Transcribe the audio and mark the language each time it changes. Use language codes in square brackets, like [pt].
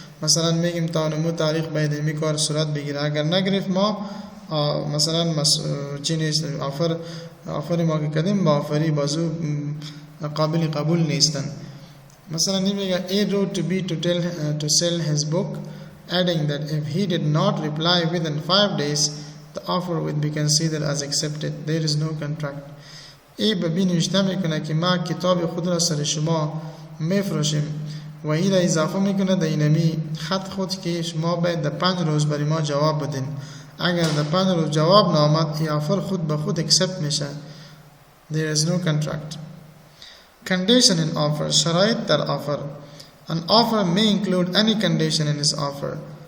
[fa] مثلا میگیم تا نمو تاریخ باید این کار صورت بگیره، اگر نگرفت ما مثلا چی نیست، آفری ما که کردیم با آفری بازو قابل قبول نیستن. مثلا میگه [en] A wrote to B to sell his book, adding that if he did not reply within 5 days, the offer would be considered as accepted. There is no contract. [fa] A به B نوشته میکنه که ما کتاب خود را سر شما میفروشیم و این را اضافه میکنه در اینمی خط خود که شما باید در 5 روز برای ما جواب بدین. اگر در 5 روز جواب نامد این آفر خود به خود accept میشه. [en] There is no contract. Condition in offer. [fa] شرایط در offer. [en] An offer may include any condition in his offer.